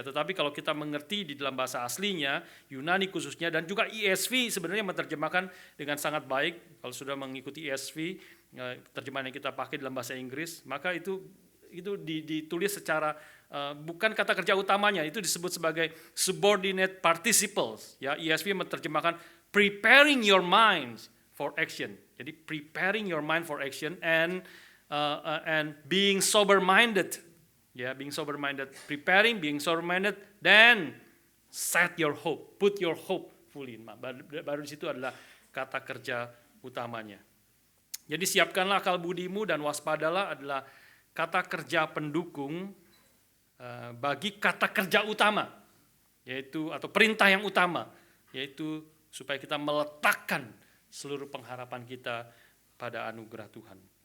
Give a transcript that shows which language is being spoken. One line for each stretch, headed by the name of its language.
Indonesian: Tetapi kalau kita mengerti di dalam bahasa aslinya, Yunani khususnya, dan juga ESV sebenarnya menerjemahkan dengan sangat baik. Kalau sudah mengikuti ESV, terjemahan yang kita pakai dalam bahasa Inggris, maka itu ditulis secara bukan kata kerja utamanya, itu disebut sebagai subordinate participles. Ya, ESV menerjemahkan
English: preparing your minds for action. Jadi preparing your mind for action and being sober minded. Ya, being sober minded, preparing, being sober minded, then set your hope, put your hope fully in.
Indonesian: Baru di situ adalah kata kerja utamanya. Jadi siapkanlah akal budimu dan waspadalah adalah kata kerja pendukung bagi kata kerja utama, yaitu atau perintah yang utama, yaitu supaya kita meletakkan seluruh pengharapan kita pada anugerah Tuhan.